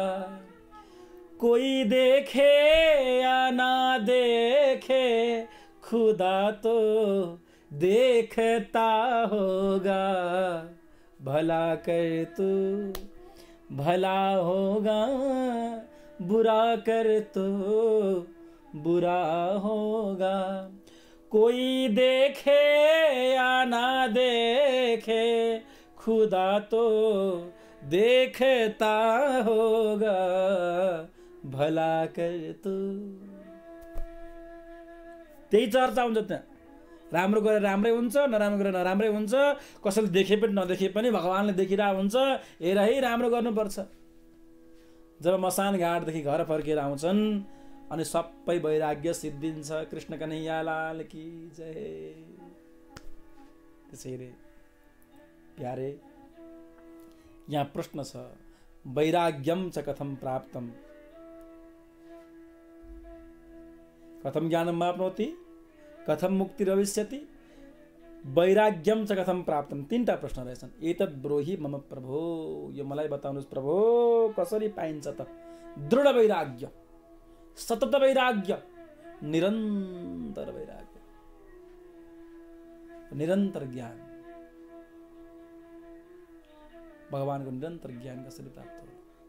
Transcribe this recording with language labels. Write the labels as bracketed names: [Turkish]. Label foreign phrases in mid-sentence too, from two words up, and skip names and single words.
[Hindi] कोई देखे या ना देखे, खुदा तो देखता होगा, भला कर तू भला होगा, बुरा कर तो बुरा होगा। कोई देखे या ना देखे, खुदा तो देखता होगा, भला कर तू। [Nepali] त्यही चर्चा हुन्छ त्यहाँ। राम्रो गरेर राम्रै हुन्छ, नराम्रो गरेर नराम्रै हुन्छ। कसैले देखे पनि नदेखे पनि भगवानले देखिरहेको हुन्छ, हेर है राम्रो गर्नुपर्छ। जब मसान घाटदेखि घर फर्केर आउँछन् अनि सबै वैराग्य सिद्धिन्छ। [Hindi] कृष्ण कन्हैया लाल की जय। [Nepali] त्यसैले प्यारे यहाँ प्रश्न छ, [Sanskrit] वैराग्यम च कथम प्राप्तम, कथम ज्ञानम वाप्नोति, कथम मुक्तिर्भविष्यति, वैराग्यम च कथम प्राप्तम। [Nepali] तीनटा प्रश्न रहेछन्। [Sanskrit] एतद् ब्रोहि मम प्रभो, [Nepali] यो मलाई बताउनुहोस् प्रभो, कसरी पाइन्छ त दृढ वैराग्य, सतत वैराग्य, निरन्तर वैराग्य, निरन्तर ज्ञान, भगवानको निरन्तर ज्ञान कसरी प्राप्त हो।